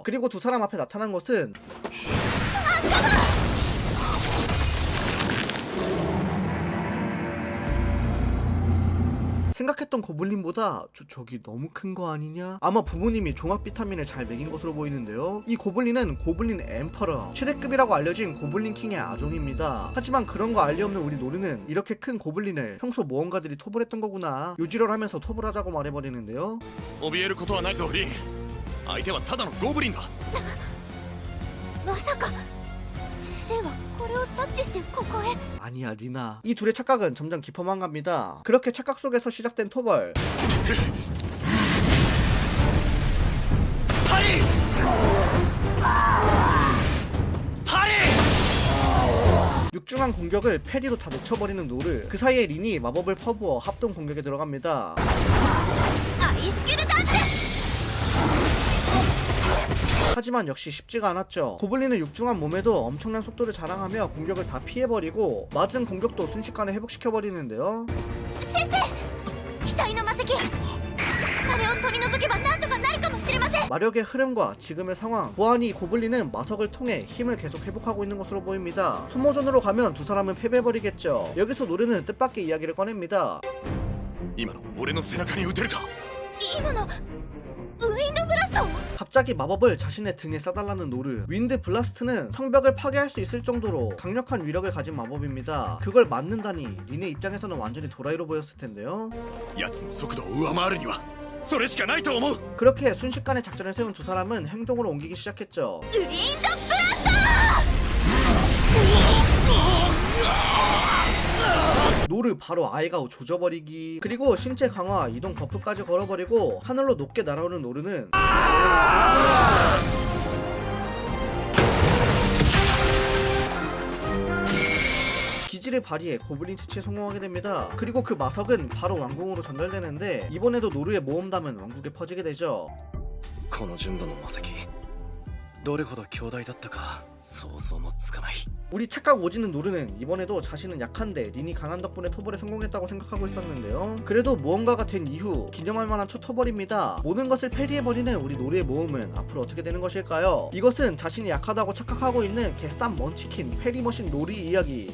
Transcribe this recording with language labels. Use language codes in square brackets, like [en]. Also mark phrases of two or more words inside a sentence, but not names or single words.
[ko] 그리고 두 사람 앞에 나타난 것은 생각했던 고블린보다 저기 너무 큰 거 아니냐? 아마 부모님이 종합 비타민을 잘 먹인 것으로 보이는데요. 이 고블린은 고블린 엠퍼러, 최대급이라고 알려진 고블린 킹의 아종입니다. 하지만 그런 거 알리 없는 우리 노르는 이렇게 큰 고블린을 평소 모험가들이 토벌했던 거구나 요지랄하면서 토벌하자고 말해버리는데요. [ja] 怯えることはないぞリン。相手はただのゴブリンだ。まさか先生はこれを察知してここへ。 [ko] 아니야 리나. 이 둘의 착각은 점점 깊어만 갑니다. 그렇게 착각 속에서 시작된 토벌. 하리! 하리! 육중한 공격을 패리로 다 놓쳐버리는 노르. 그 사이에 린이 마법을 퍼부어 합동 공격에 들어갑니다. [ja] アイスキルダンス。 [ko] 하지만 역시 쉽지가 않았죠. 고블린은 육중한 몸에도 엄청난 속도를 자랑하며 공격을 다 피해버리고 맞은 공격도 순식간에 회복시켜버리는데요. [ja] 先生、額の魔石、あれを取り除けばなんとかなるかもしれません。 [ko] 마력의 흐름과 지금의 상황 보아하니 고블린은 마석을 통해 힘을 계속 회복하고 있는 것으로 보입니다. 소모전으로 가면 두 사람은 패배해버리겠죠. 여기서 노르는 뜻밖의 이야기를 꺼냅니다. [ja] 今の俺の背中に撃てるか。今のウィンドブラスト。 [ko] 갑자기 마법을 자신의 등에 써달라는 노르. 윈드 블라스트는 성벽을 파괴할 수 있을 정도로 강력한 위력을 가진 마법입니다. 그걸 맞는다니 린의 입장에서는 완전히 도라이로 보였을 텐데요. [ja] 奴の速度を上回るにはそれしかないと思う。 [ko] 그렇게 순식간에 작전을 세운 두 사람은 행동으로 옮기기 시작했죠. [ja] ウィンドブラスト。 [ko] 노르 바로 아이가오 조져버리기. 그리고 신체 강화 이동 버프까지 걸어버리고 하늘로 높게 날아오는 노르는 기지를 발휘해 고블린 퇴치에 성공하게 됩니다. 그리고 그 마석은 바로 왕궁으로 전달되는데 이번에도 노르의 모험담은 왕국에 퍼지게 되죠. [ja] この純度の魔石どれほど強大だったか想像もつかない。 [ko] 우리 착각 오지는 노르는 이번에도 자신은 약한데 린이 강한 덕분에 토벌에 성공했다고 생각하고 있었는데요. 그래도 모험가가 된 이후 기념할 만한 첫 토벌입니다. 모든 것을 패리해버리는 우리 노르의 모험은 앞으로 어떻게 되는 것일까요? 이것은 자신이 약하다고 착각하고 있는 개쌈 먼치킨 패리머신 노르의 이야기.